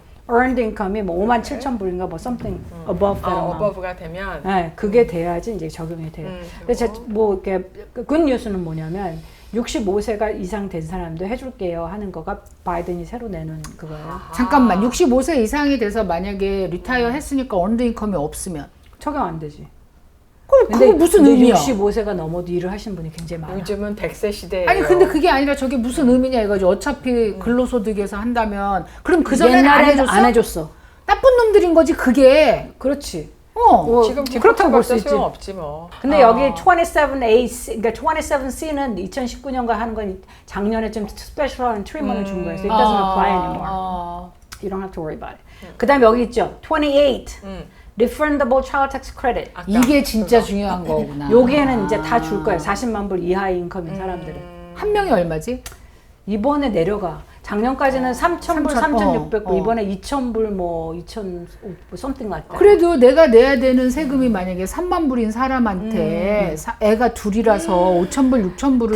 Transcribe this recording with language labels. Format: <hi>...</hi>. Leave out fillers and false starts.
<en>earned income이</en> <ko>뭐 57,000불인가 뭐</ko> <en>something above that amount.</en> <ko>어버브가 되면 네, 그게 돼야지 이제 적용이 돼요. 그래서 뭐 이렇게 굿 뉴스는 뭐냐면 65세가 이상 된 사람도 해줄게요 하는 거가 바이든이 새로 내놓은 그거예요. 잠깐만 65세 이상이 돼서 만약에 리타이어 했으니까 언더 인컴이 없으면 적용 안 되지. 그거 무슨 근데 의미야? 65세가 넘어도 일을 하시는 분이 굉장히 많아. 요즘은 100세 시대예요. 아니 근데 그게 아니라 저게 무슨 의미냐 이거지. 어차피 근로소득에서 한다면 그럼 그 전에는 안 옛날에는 해줬어? 안 해줬어. 나쁜 놈들인 거지 그게. 그렇지. 어. 지금 그렇다고 볼 수 디폴트 있지. 소용 없지 뭐. 근데 여기 27A, 그러니까 27C는 2019년가 한 건 작년에 좀 스페셜한 트리먼을 준 거예요.</ko> <en>So it doesn't apply anymore. You don't have to worry about it.</en> <ko>그다음에 여기 있죠. 28.</ko> <en>Refundable child tax credit.</en> <ko>아까 이게 진짜 중요한 거구나. 여기에는 이제 다 줄 거예요. 40만 불 이하의 인컴인 사람들은. 한 명이 얼마지? 이번에 내려가. 작년까지는 3,000불, 3,600불, 어. 이번에 2,000불, 뭐 2,000,</ko> <en>something like that.</en> <ko>그래도 내가 내야 되는 세금이 만약에 3만 불인 사람한테 애가 둘이라서 5천 불, 6천 불을</ko>